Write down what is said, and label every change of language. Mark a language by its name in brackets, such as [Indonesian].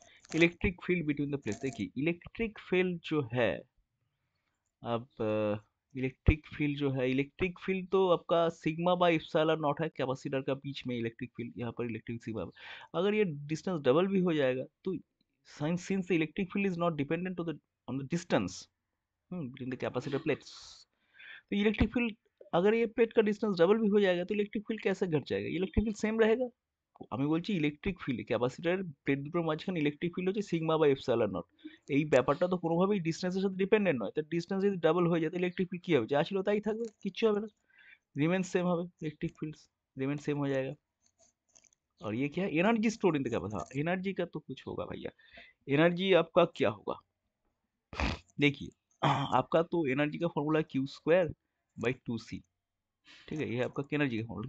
[Hindi] Electric field between the plates. देखिए electric field जो है, अब इलेक्ट्रिक फील्ड तो आपका सिग्मा बाय एप्सिलॉन नॉट है, कैपेसिटर का बीच में इलेक्ट्रिक फील्ड, यहाँ पर इलेक्ट्रिक सिग्मा। अगर ये डिस्टेंस डबल भी हो जाएगा तो since the electric field is not dependent on the distance between the capacitor plates, तो इलेक्ट्रिक फील्ड, अगर ये प्लेट का डिस्टेंस डबल भी हो जाएगा तो इलेक्ट्रिक फील्ड कैसे घट जाएगा? इलेक्ट्रिक फील्ड सेम रहेगा। [Bangla] আমি বলছি ইলেকট্রিক ফিল্ড ক্যাপাসিটরের প্লেট দুটোর মাঝখানে ইলেকট্রিক ফিল্ড হচ্ছে সিগমা বাই এপসাইলন নট। এই ব্যাপারটা তো কোনোভাবেই ডিস্টেন্সের সাথে ডিপেন্ডেন্ট নয়, তো ডিস্টেন্স যদি ডাবল হয়ে যায় তো ইলেকট্রিক ফিল্ড কি হবে? যা ছিল তাই থাকবে, কিচ্ছু হবে না, रिमेन सेम হবে, [Hindi] इलेक्ट्रिक फील्ड रिमेन सेम हो जाएगा। और ये क्या है? Energy store in the capacitor. हाँ, एनर्जी का तो कुछ होगा भैया। एनर्जी आपका क्या होगा? देखिए आपका तो एनर्जी का formula Q square by two सी, ठीक है, ये आपका एनर्जी का फॉर्मूला।